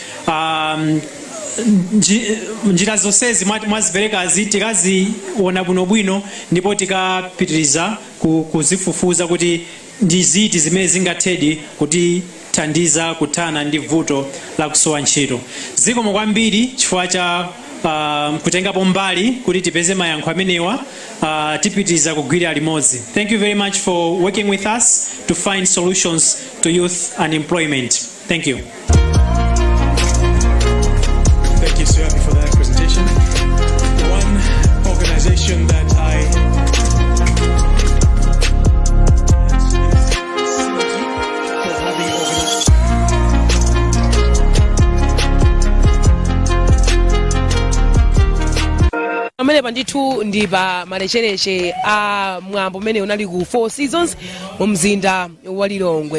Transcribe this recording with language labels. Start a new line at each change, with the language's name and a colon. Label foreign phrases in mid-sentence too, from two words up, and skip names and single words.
Nyanja: Njira zonsezi mwaziperekazi tikaziona bwinobwino ndipo tikapitiriza kuzifufuza kuti ndi ziti zimene zingathedi kuti thandiza kuthana ndi vuto la kusowa ntchito. Zikomo kwambiri chifukwa cha kutengapo mbali kuti tipeze mayankho amenewa, tipitiriza kugwira limodzi.
English: Thank you very much for working with us to find solutions to youth unemployment. Thank you. Thank you, sir, for that presentation. One organization that
Nyanja: amene pandithu ndi pa malechereche a mwambo umene unali ku Four Seasons mu mzinda wa Lilongwe.